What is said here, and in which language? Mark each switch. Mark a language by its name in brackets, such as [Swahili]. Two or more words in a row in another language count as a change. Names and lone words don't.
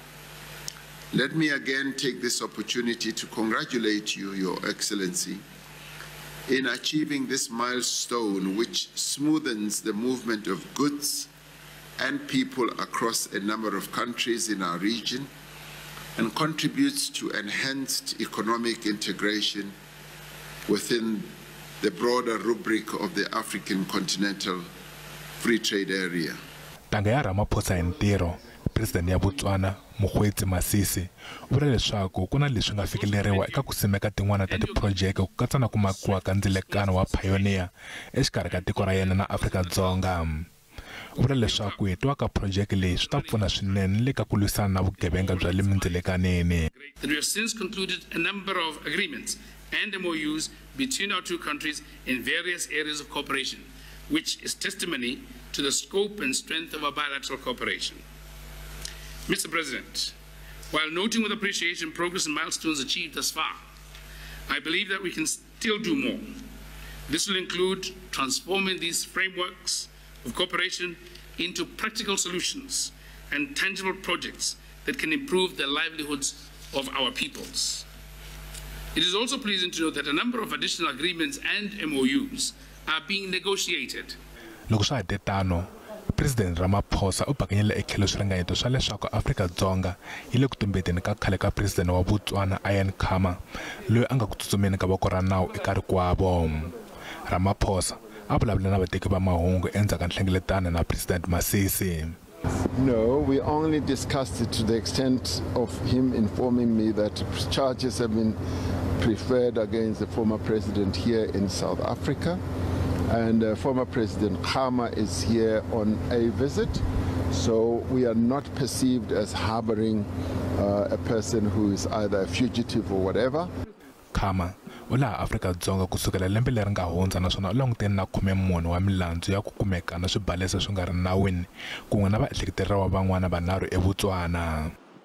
[English] Let me again take this opportunity to congratulate you, Your Excellency, in achieving this milestone which smoothens the movement of goods and people across a number of countries in our region and contributes to enhanced economic integration within the broader rubric of the African Continental Free Trade Area. [Tsonga] Ntangha ya Ramaphosa hi nttirho, President ya Botswana Mokgweti Masisi u vula leswaku ku na leswi nga fikeleriwa eka ku simeka tin'wana ta tiprojeke ku katsa na ku makiwa ka ndzelekano wa pioneer exikarhi ka tiko ra yena na Afrika Dzonga. U vula leswaku hi twa ka project leyi swi ta pfuna swinene le ka ku lwisana na vugevenga bya le mindzelekaneni. [English] We have since concluded a number of agreements and MOUs between our two countries in various areas of cooperation, which is testimony to the scope and strength of our bilateral cooperation. Mr. President, while noting with appreciation progress and milestones achieved thus far, I believe that we can still do more. This will include transforming these frameworks of cooperation into practical solutions and tangible projects that can improve the livelihoods of our peoples. It is also pleasing to note that a number of additional agreements and MOUs are being negotiated. [Tsonga] Loko swa hete tano, President Ramaphosa u bakanyele etlhelo swiringanyeto swa leswaku Afrika Dzonga yi le ku tumbeteni ka khale ka President wa Botswana loyi a nga ku tsutsumeni ka voko ra nawu eka rikwavo. Ramaphosa a vulavula na vateki va mahungu endzhaku ka nhlengelatano na President Masisi. [English] No, we only discussed it to the extent of him informing me that charges have been preferred against the former president here in South Africa. And former President Khama is here on a visit, so we are not perceived as harboring a person who is either a fugitive or whatever. [Tsonga] Khama u laha Afrika Dzonga kusukela lembe leri nga hundza naswona u langutene na makume-mune wa milandzu ya ku kumeka na swibalesa swi nga ri nawini kun'we na vaehleketeriwa van'wana vanharhu eBotswana.